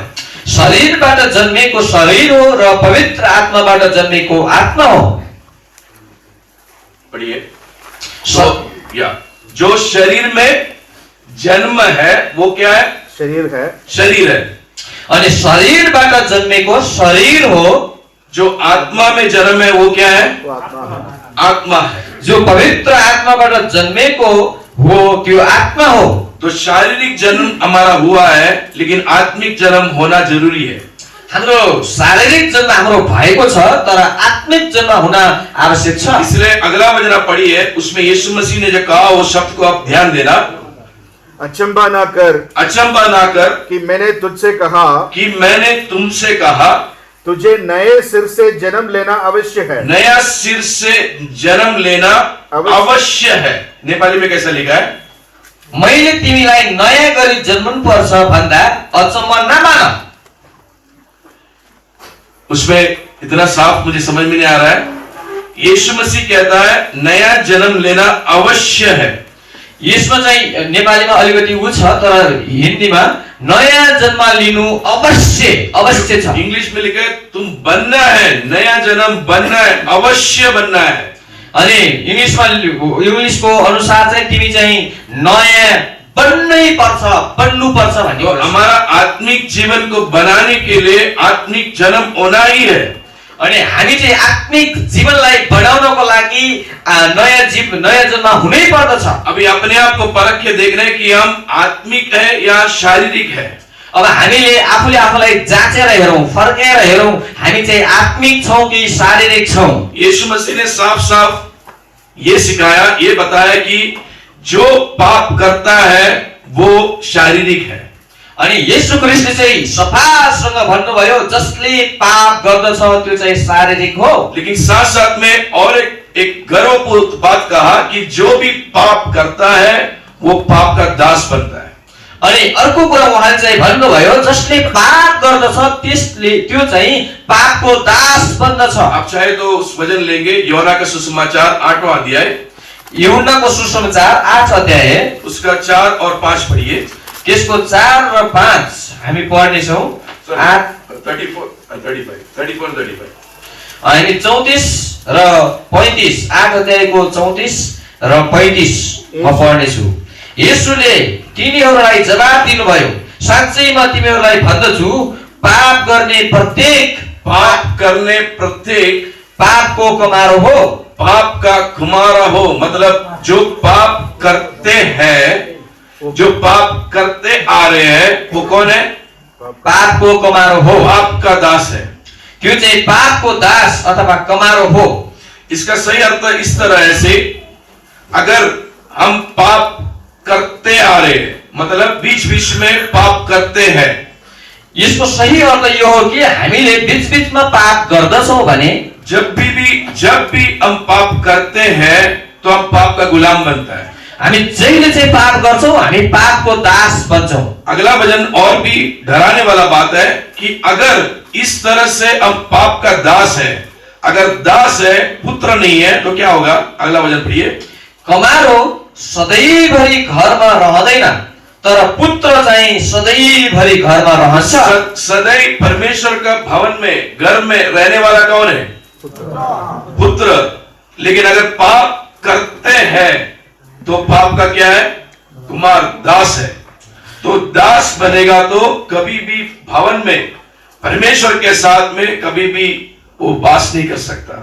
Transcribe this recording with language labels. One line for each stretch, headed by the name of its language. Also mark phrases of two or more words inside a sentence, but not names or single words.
Nepali: शरीरबाट जन्मेको शरीर हो र पवित्र आत्माबाट जन्मेको आत्मा हो।
Hindi: पढ़िए। या जो शरीर में जन्म है वो क्या है? शरीर है। शरीर है।
Nepali: अनि शरीरबाट जन्मेको शरीर हो।
Hindi: जो आत्मा में जन्म है वो क्या है? वो आत्मा है। आत्मा है।
Nepali: जो पवित्र आत्माबाट जन्मेको हो त्यो आत्मा हो।
Hindi: तो शारीरिक जन्म हमारा हुआ है, लेकिन आत्मिक जन्म होना जरूरी है।
Nepali: हाम्रो शारीरिक जन्म हाम्रो भएको छ, तर आत्मिक जन्म हुन आवश्यक छ।
Hindi: इसलिए अगला वचन आप पढ़िए, उसमें यीशु मसीह ने जो कहा वो शब्द को आप ध्यान देना। अचंबा ना कर अचंबा ना कर कि मैंने तुझसे कहा कि मैंने तुमसे कहा तुझे नए सिर से जन्म लेना अवश्य है। नया सिर से जन्म लेना अवश्य है। नेपाली में कैसा लिखा है?
Nepali: मैले तिमीलाई नयाँ गरी जन्मनु पर्छ भन्दा अचम्म नमान।
Hindi: उसमें इतना साफ मुझे समझ में नहीं आ रहा है। यीशु मसीह कहता है नया जन्म लेना अवश्य है।
Nepali: यसमा चाहिँ नेपालीमा अलिकति उ छ, तर हिन्दीमा नयाँ जन्म लिनु अवश्य छ।
Hindi: इंग्लिश में लिखा है तुम बनना है, नया जन्म बनना है, अवश्य बनना है।
Nepali: अनि इंग्लिशको अनुसार चाहिँ तिमी चाहिँ नयाँ बन्नु पर्छ भन्ने।
Hindi: तो हमारा आत्मिक जीवन को बनाने के लिए आत्मिक जन्म होना ही है।
Nepali: अनि हामी चाहिँ आत्मिक जीवनलाई बढाउनको लागि नयाँ जन्म हुनै पर्दछ।
Hindi: अभी अपने आप को परख के देखना है कि हम आत्मिक है या शारीरिक है।
Nepali: अब हामीले आफूले आफूलाई जाँचेर हेरौं, फर्केर हेरौं, हामी चाहिँ आत्मिक छौं कि शारीरिक छौं।
Hindi: यीशु मसीह ने साफ साफ ये सिखाया, ये बताया कि जो पाप करता है वो शारीरिक है।
Nepali: अनि येशू ख्रीष्टले चाहिँ सफासँग भन्नुभयो जसले पाप गर्दछ त्यो चाहिँ शारीरिक हो।
Hindi: लेकिन साथ साथ में और एक गर्वपूर्ण बात कहा कि जो भी पाप करता है वो पाप का दास बनता है।
Nepali: अनि अर्को कुरा उहाँले चाहिँ भन्नुभयो जसले पाप गर्दछ त्यसले त्यो चाहिँ पापको दास बन्दछ।
Hindi: आप चाहे तो उस वचन लेंगे, यूहन्ना का सुसमाचार 8वां अध्याय।
Nepali: यूहन्नाको सुसमाचार 8 अध्याय
Hindi: उसका 4 और 5 पढ़िए।
Nepali: त्यसको 4 र 5 हामी पढ्ने छौं। 34-35 अनि 34 र 35 8 अध्यायको 34 र 35 म पढ्ने छु। येशूले तिनीहरूलाई जवाफ दिनुभयो, साँच्चै म तिमीहरूलाई भन्दछु पाप गर्ने प्रत्येक पापको कुमारो हो।
Hindi: पाप का कुमारा हो मतलब जो पाप करते हैं, जो पाप करते आ रहे हैं वो कौन है?
Nepali: पापको कुमारो हो।
Hindi: पाप का दास है।
Nepali: त्यो चाहिँ पापको दास अथवा कुमारो हो।
Hindi: इसका सही अर्थ इस तरह से, अगर हम पाप करते आ रहे हैं मतलब बीच बीच में पाप करते हैं,
Nepali: यसको सही अर्थ यो हो कि हामीले बीच-बीचमा पाप गर्दछौं भने
Hindi: जब भी हम पाप करते हैं तो हम पाप का गुलाम बनता है।
Nepali: हामी जहिले चाहिँ पाप गर्छौं हामी पापको दास बन्छौं।
Hindi: अगला वचन और भी डराने वाला बात है कि अगर इस तरह से हम पाप का दास है, अगर दास है पुत्र नहीं है तो क्या होगा? अगला वचन पढ़िए।
Nepali: कमारो सधैँभरि घरमा रहँदैन, तर पुत्र चाहिँ सधैँभरि घरमा रहन्छ।
Hindi: सदैव परमेश्वर का भवन में, घर में रहने वाला कौन है? पुत्र। लेकिन अगर पाप करते हैं तो पाप का क्या है? कुमार, दास है। तो दास बनेगा तो कभी भी भवन में परमेश्वर के साथ में कभी भी वो वास नहीं कर सकता।